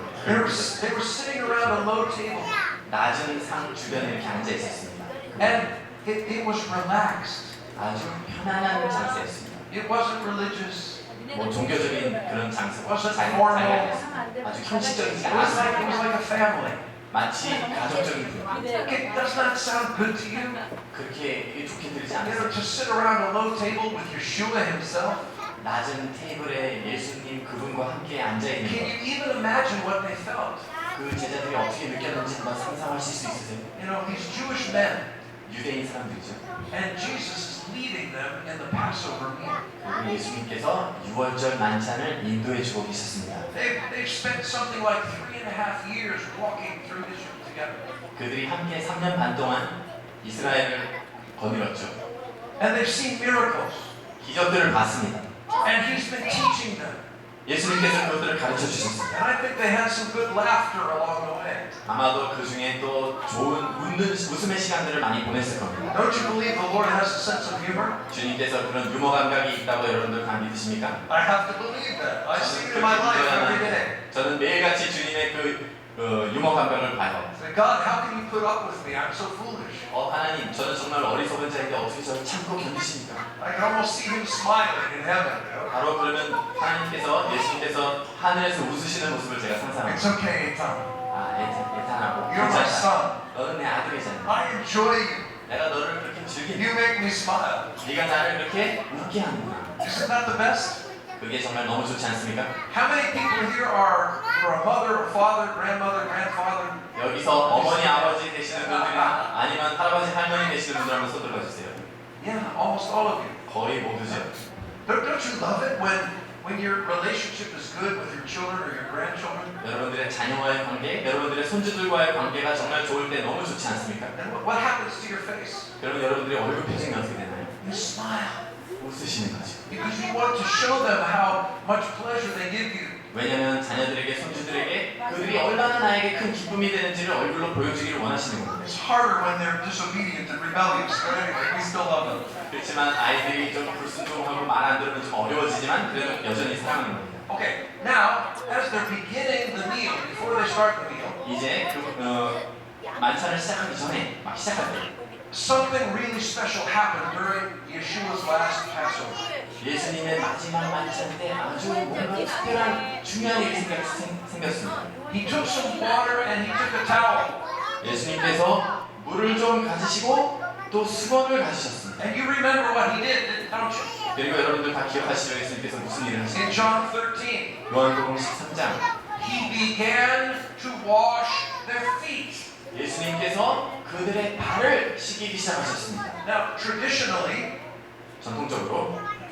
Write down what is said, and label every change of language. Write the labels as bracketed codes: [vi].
[en] They were sitting around a low table, [ko] 낮은 상 주변에 이렇게 앉아 있었습니다. [en] and it was relaxed. [ko] 아주 편안한 장소였습니다. [en] It wasn't religious. [ko] 뭐 종교적인 그런 장소, [en] Wasn't [ko] 자기 [en] formal. [ko] 아주 형식적이지 [en] It was like [ko] 않았습니다. [en] a family. [ko] 마치 가족적인 분위기. [en] Okay, does that sound good to you? [ko] 그렇게 이게 좋게 들리지 [en] You know, [ko] 않았어요. [en] to sit around a low table with Yeshua himself. [ko] 낮은 테이블에 예수님 그분과 함께 앉아 있는 [en] Can [ko] 것. [en] you even imagine what they felt? [ko] 그 제자들이 어떻게 느꼈는지 한번 상상하실 수 있으세요? [en] You know, these Jewish men, [ko] 유대인 사람들이죠. [en] and Jesus is was leading them in the Passover meal. [ko] 그리고 예수님께서 유월절 만찬을 인도해 주고 계셨습니다. [en] They've spent something like 3.5 years walking through Israel together. [ko] 그들이 함께 3년 반 동안 이스라엘을 거닐었죠. [en] And they've seen miracles. [ko] 기적들을 봤습니다. [en] And he's been teaching them. [ko] 예수님께서 그것들을 가르쳐 주셨습니다. [en] And I think they had some good laughter along the way. [ko] 아마도 그 중에 또 좋은 웃음의 시간들을 많이 보냈을 겁니다. [en] Don't you believe the Lord has a sense of humor? [ko] 주님께서 그런 유머 감각이 있다고 여러분들 다 믿으십니까? [en] I have to believe that. I see it in my life every day. [ko] 저는 매일같이 주님의 그 유머 감각을 봐요. [en] Say, God, how can you put up with me? I'm so foolish. [ko] 하나님, 저는 정말 어리석은 자인데 어떻게 저를 참고 견디십니까? [en] I can almost see him smiling in heaven. You know? [ko] 바로 그러면 하나님께서, 예수님께서 하늘에서 웃으시는 모습을 제가 상상합니다. [en] It's okay, Tom. [ko] 애탄하고 [en] You're my son. [ko] 너는 내 아들이잖아. [en] I enjoy you. [ko] 내가 너를 그렇게 즐긴다. [en] You make me smile. [ko] 네가 나를 그렇게 웃게 하는구나. [en] Isn't that the best? [ko] 그게 정말 너무 좋지 않습니까? [en] How many people here are a mother, a father, grandmother, grandfather? [ko] 여기서 어머니, 아버지 되시는 분들이나 아니면 할아버지, 할머니 되시는 분들 한번 손 들어주세요. [en] Yeah, almost all of you. [ko] 거의 모두죠. [en] Don't you love it when your relationship is good with your children or your grandchildren? [ko] 여러분들의 자녀와의 관계, 여러분들의 손주들과의 관계가 정말 좋을 때 너무 좋지 않습니까? [en] And what happens to your face? [ko] 여러분, 여러분들의 얼굴 표정이 어떻게 되나요? [en] You smile. [ko] 웃으시는 거죠. [en] Because you want to show them how much pleasure they give you. [ko] 왜냐하면 자녀들에게, 손주들에게 그들이 얼마나 나에게 큰 기쁨이 되는지를 얼굴로 보여주기를 원하시는 겁니다. [en] It's harder when they're disobedient and rebellious, but anyway, we still love them. [ko] 그렇지만 아이들이 좀 불순종하고 말 안 들으면 좀 어려워지지만 그래도 여전히 사랑하는 겁니다. [en] Okay, now, as they're beginning the meal, before they start the meal, [ko] 이제 만찬을 시작하기 전에 막 시작할 때 [en] something really special happened during Yeshua's last Passover. [ko] 예수님의 마지막 만찬 때 아주 뭔가 특별한 중요한 일이 생겼습니다. [en] He took some water and he took a towel. [ko] 예수님께서 물을 좀 가지시고 또 수건을 가지셨습니다. [en] And you remember what he did, don't you? [ko] 그리고 여러분들 다 기억하시죠? 예수님께서 무슨 일을 하셨나요? [en] In John 13, [ko] 요한복음 13장 [en] he began to wash their feet. [ko] 예수님께서 그들의 발을 씻기기 시작하셨습니다. [en] Now, traditionally, [ko] 전통적으로